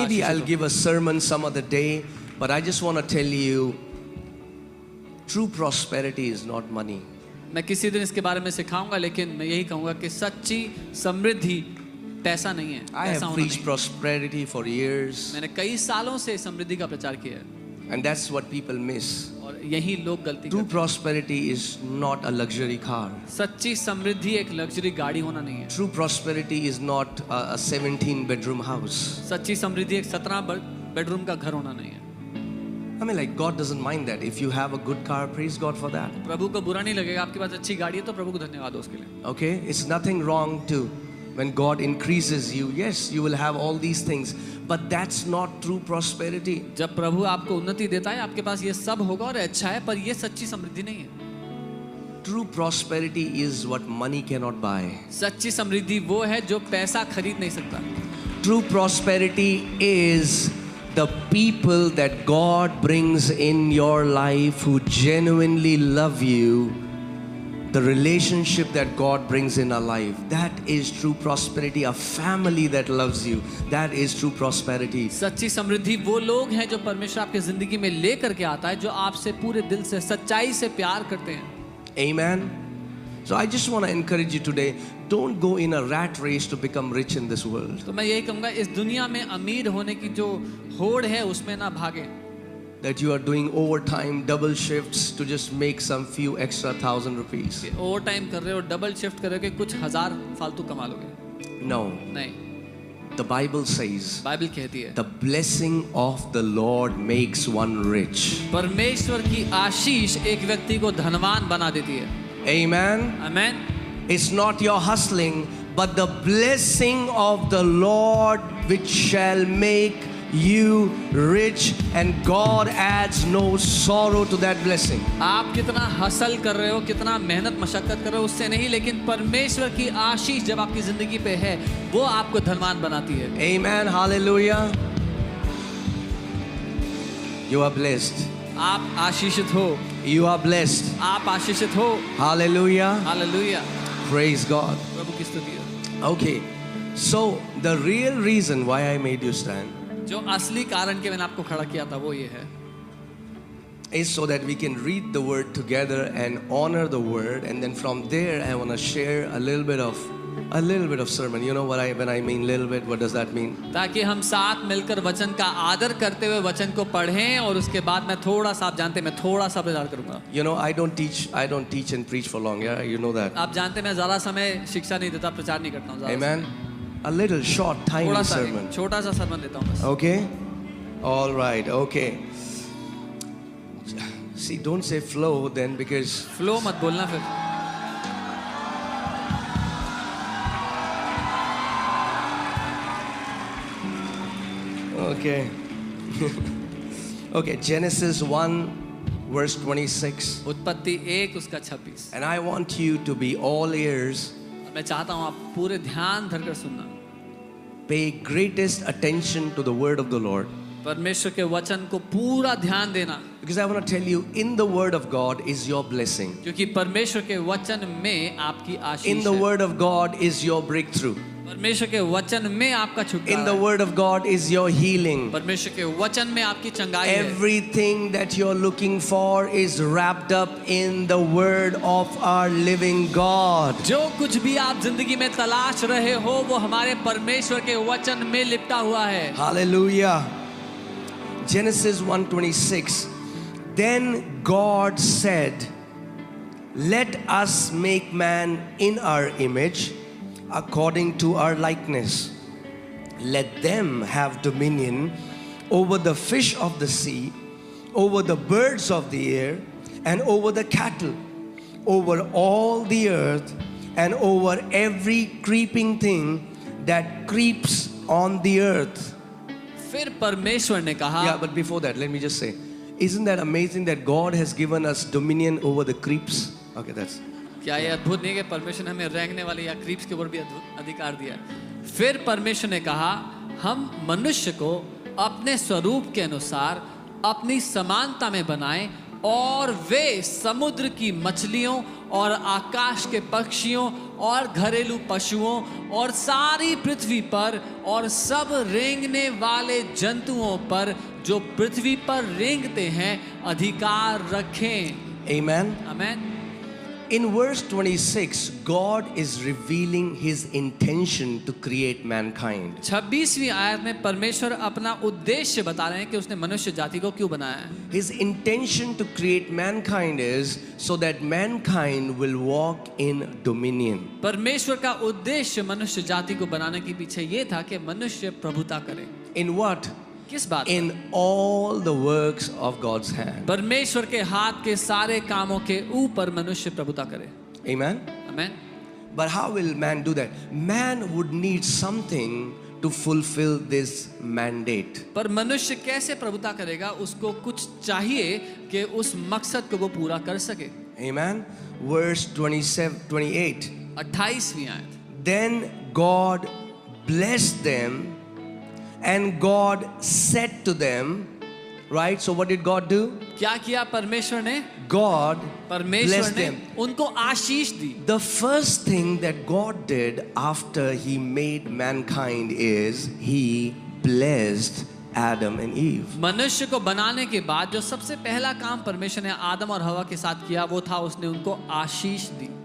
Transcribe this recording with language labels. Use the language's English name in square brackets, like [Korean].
[English] Maybe I'll give a sermon some other day, but I just want to tell you, true prosperity is not money. [Hindi] मैं किसी दिन इसके बारे में सिखाऊंगा, लेकिन मैं यही कहूँगा कि सच्ची समृद्धि पैसा नहीं है. [English] I [Hindi] पैसा [English] have [Hindi] होना [English] preached [Hindi] नहीं. [English] prosperity for years, [Hindi] मैंने कई सालों से समृद्धि का प्रचार किया है [English] and that's what people miss. [Hindi] और यही लोग गलती [English] True [Hindi] करते हैं. [English] prosperity is not a luxury car. [Hindi] सच्ची समृद्धि एक लग्जरी गाड़ी होना नहीं है. [English] True prosperity is not a 17-bedroom house. [Hindi] सच्ची समृद्धि एक 17 बेडरूम का घर होना नहीं है. [English] I mean, like, God doesn't mind that. If you have a good car, praise God for that. [Hindi] प्रभु को बुरा नहीं लगेगा, आपके पास अच्छी गाड़ी है तो प्रभु को धन्यवाद हो उसके लिए. [English] Okay? It's nothing wrong to, when God increases you, yes, you will have all these things, but that's not true prosperity. [Hindi] जब प्रभु आपको उन्नति देता है आपके पास ये सब होगा और अच्छा है, पर ये सच्ची समृद्धि नहीं है. [English] True prosperity is what money cannot buy. [Hindi] सच्ची समृद्धि वो है जो पैसा खरीद नहीं सकता. [English] True prosperity is the people that God brings in your life who genuinely love you, the relationship that God brings in our life. That is true prosperity. A family that loves you, that is true prosperity. [Hindi] सच्ची समृद्धि वो लोग हैं जो परमेश्वर आपकी जिंदगी में लेकर के आता है, जो आपसे पूरे दिल से सच्चाई से प्यार करते हैं. [English] Amen. So I just want to encourage you today, don't go in a rat race to become rich in this world. [Hindi] तो मैं यही कहूँगा इस दुनिया में अमीर होने की जो होड़ है उसमें ना भागे. [English] That you are doing overtime, double shifts to just make some few extra 1,000 rupees. [Hindi] Over time कर रहे हो, डबल शिफ्ट कर रहे हो कि कुछ हजार फालतू कमा लोगे. [English] No. [Hindi] नहीं. [English] The Bible says, [Hindi] बाइबल कहती है [English] the blessing of the Lord makes one rich. [Hindi] परमेश्वर की आशीष एक व्यक्ति को धनवान बना देती है. [English] Amen. [Hindi] Amen. [English] It's not your hustling, but the blessing of the Lord which shall make you rich, and God adds no sorrow to that blessing. [Hindi] आप कितना हसल कर रहे हो, कितना मेहनत मशक्कत कर रहे हो, उससे नहीं, लेकिन परमेश्वर की आशीष जब आपकी जिंदगी पे है वो आपको धनवान बनाती है. [English] Amen. Hallelujah. You are blessed. [Hindi] आप आशीषित हो. [English] You are blessed. [Hindi] आप आशीषित हो. [English] Hallelujah. [Hindi] हालेलुया. [English] Praise God. [Hindi] प्रभु की स्तुति हो. [English] Okay. So the real reason why I made you stand [Hindi] जो असली कारण के मैंने आपको खड़ा किया था वो ये है [English] is so that we can read the word together and honor the word, and then from there I want to share a little bit of sermon. You know what when I mean little bit, what does that mean? [Hindi] ताकि हम साथ मिलकर वचन का आदर करते हुए वचन को पढ़ें और उसके बाद मैं थोड़ा सा, आप जानते हैं मैं थोड़ा सा प्रचार करूंगा. [English] You know, I don't teach and preach for long. Yeah, you know that. [Hindi] आप जानते हैं मैं ज़्यादा समय शिक्षा नहीं देता, प्रचार नहीं करता हूँ ज़्यादा. [English] Amen. A little short, tiny [Hindi] थोड़ा सा [English] sermon. [Hindi] छोटा सा सरमन देता हूँ बस. [English] Okay? All right, okay. See, don't say flow then, because [Hindi] flow मत बोलना फिर. [English] okay. Okay, Genesis 1 verse 26. [Hindi] उत्पत्ति 1 उसका 26. [English] And I want you to be all ears, [Hindi] मैं चाहता हूँ आप पूरे ध्यान धरकर सुनना. [English] pay greatest attention to the word of the Lord. [Hindi] परमेश्वर के वचन को पूरा ध्यान देना, [English] Because I want to tell you, in the word of God is your blessing. [Hindi] क्योंकि परमेश्वर के वचन में आपकी आशीष [English] In the [Hindi] है. [English] word of God is your breakthrough. [Hindi] परमेश्वर के वचन में आपका [English] In [Hindi] छुटकारा [English] the [Hindi] है. [English] word of God is your healing. [Hindi] परमेश्वर के वचन में आपकी चंगाई है. [English] Everything that you're looking for is wrapped up in the word of our living God. [Hindi] जो कुछ भी आप जिंदगी में तलाश रहे हो वो हमारे परमेश्वर के वचन में लिपटा हुआ है. [English] Hallelujah. Genesis 1:26. Then God said, let us make man in our image, according to our likeness. Let them have dominion over the fish of the sea, over the birds of the air, and over the cattle, over all the earth, and over every creeping thing that creeps on the earth. [Hindi] फिर परमेश्वर ने कहा. [English] Yeah, but before that, let me just say, isn't that amazing that God has given us dominion over the creeps? Okay, that's. [Hindi] क्या ये अद्भुत नहीं कि परमेश्वर ने हमें रेंगने वाले या क्रीप्स के ऊपर भी अधिकार दिया. फिर परमेश्वर ने कहा हम मनुष्य को अपने स्वरूप के अनुसार अपनी समानता में बनाएं और वे समुद्र की मछलियों और आकाश के पक्षियों और घरेलू पशुओं और सारी पृथ्वी पर और सब रेंगने वाले जंतुओं पर जो पृथ्वी पर रेंगते हैं अधिकार रखें. [English] Amen. [Hindi] Amen. [English] In verse 26, God is revealing His intention to create mankind. [Hindi] 26वीं आयत में परमेश्वर अपना उद्देश्य बता रहे हैं कि उसने मनुष्य जाति को क्यों बनाया है. [English] His intention to create mankind is so that mankind will walk in dominion. [Hindi] परमेश्वर का उद्देश्य मनुष्य जाति को बनाने के पीछे ये था कि मनुष्य प्रभुता करे. [English] In what? [Hindi] किस बात? [English] In all the works of God's hand. [Hindi] परमेश्वर के हाथ के सारे कामों के ऊपर मनुष्य प्रभुता करे. [English] Amen. [Hindi] Amen. [English] But how will man do that? Man would need something to fulfill this mandate. [Hindi] पर मनुष्य कैसे प्रभुता करेगा? उसको कुछ चाहिए कि उस मकसद को वो पूरा कर सके. [English] Amen. Verse 28. [Hindi] 28वीं आयत. [English] Then God blessed them, and God said to them, right? So what did God do? [Hindi] क्या किया परमेश्वर ने? [English] God [Hindi] परमेश्वर [English] blessed [Hindi] ने [English] them. [Hindi] उनको आशीष दी. [English] The first thing that God did after He made mankind is He blessed Adam and Eve. [Hindi] मनुष्य को बनाने के बाद जो सबसे पहला काम परमेश्वर ने आदम और हवा के साथ किया वो था उसने उनको आशीष दी.